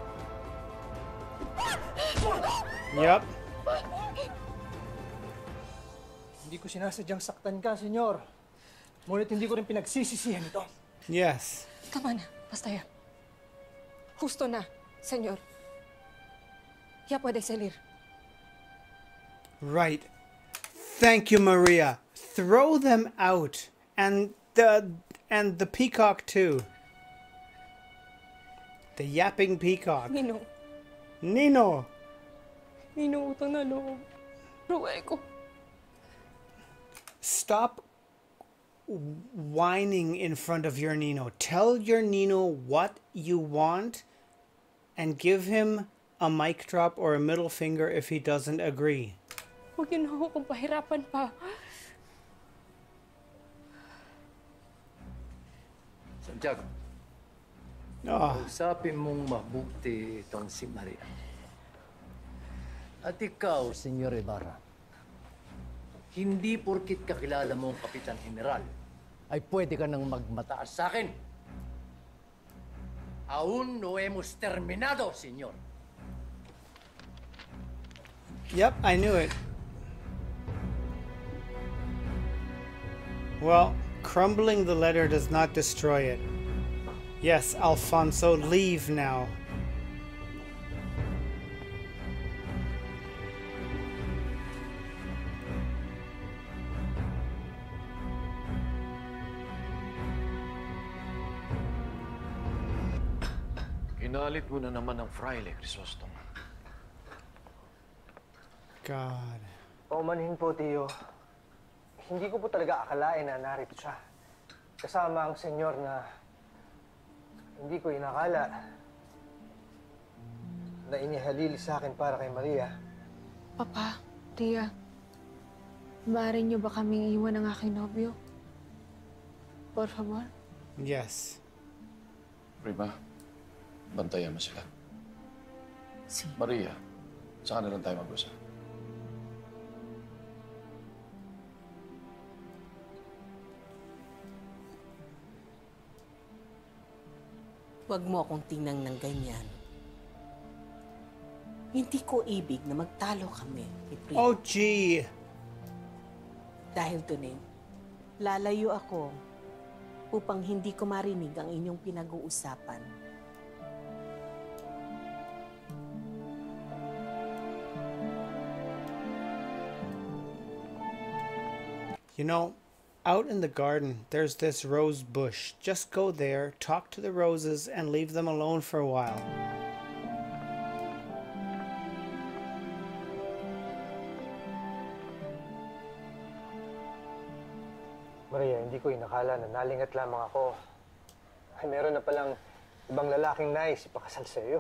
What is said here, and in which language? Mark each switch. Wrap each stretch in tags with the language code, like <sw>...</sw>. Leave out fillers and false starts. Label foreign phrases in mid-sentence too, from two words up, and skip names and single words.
<en>Yep.</en> <tl>Hindi ko sinasadyang saktan ka, senyor. Ngunit hindi ko rin pinagsisisihan ito.</tl> <en>Yes.</en> <tl>Tama na, basta yan. Justo na, senyor.</tl> <es>Ya puede salir.</es> <en>Right. Thank you, Maria. Throw them out. And the peacock too. The yapping peacock. Nino, Nino.</en> <tl>Nino, utang na loob.</tl> <es>Ruego.</es> <en>Stop whining in front of your Nino. Tell your Nino what you want and give him a mic drop or a middle finger if he doesn't agree.</en> <tl>Huwag yun ako kung pahirapan pa. Santiago, Oh, usapin mong mabuti itong si Maria. At ikaw, Senyor Ibarra, hindi porkit kakilala mo ang Kapitan General, ay pwede ka nang magmataas sa akin.</tl> <es>Aún no hemos terminado, Senyor.</es> <en>yep, I knew it. Well, crumbling the letter does not destroy it. Yes, Alfonso, leave now.</en> <tl>Kinalit mo na naman ang Fraile, Crisostom.</tl> <en>God.</en> <tl>Paumanhin po, Tio. Hindi ko po talaga akalain na narito siya. Kasama ang senyor na hindi ko inakala na inihalili sa akin para kay Maria. Papa, Tia, maaari niyo ba kaming iwan ng aking nobyo?</tl> <es>Por favor?</es> <en>Yes.</en> <tl>Prima, bantayan mo sila. Si Maria, saan na lang tayo mag-usap? Huwag mo akong tingnan ng ganyan. Hindi ko ibig na magtalo kami ni Primo.</tl> <en>Oh, gee.</en> <tl>Dahil doon lalayo ako upang hindi ko marinig ang inyong pinag-uusapan.</tl> <en>You know, out in the garden, there's this rose bush. Just go there, talk to the roses, and leave them alone for a while.</en> <tl>Maria, hindi ko inakala na nalingat lamang ako. Ay, meron na palang ibang lalaking nais ipakasal sa iyo.</tl>